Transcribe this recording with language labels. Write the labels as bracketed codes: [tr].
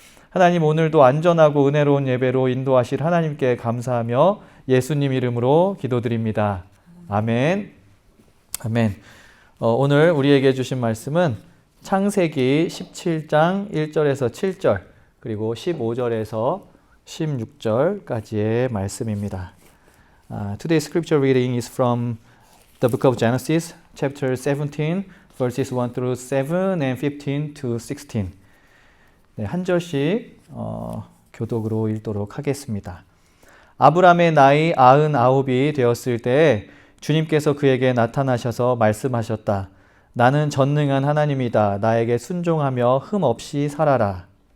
[ko] 하나님, 오늘도 안전하고 은혜로운 예배로 인도하실 하나님께 감사하며 예수님 이름으로 기도드립니다. 아멘. 아멘. 오늘 우리에게 주신 말씀은 창세기 17장 1절에서 7절, 그리고 15절에서 16절까지의 말씀입니다. [en] Today's scripture reading is from the book of Genesis, chapter 17, verses 1 through 7 and 15 to 16. [ko] 네, 한 절씩 교독으로 읽도록 하겠습니다. 아브람의 나이 99이 되었을 때에 주님께서 그에게 나타나셔서 말씀하셨다. 나는 전능한 하나님이다. 나에게 순종하며 흠 없이 살아라.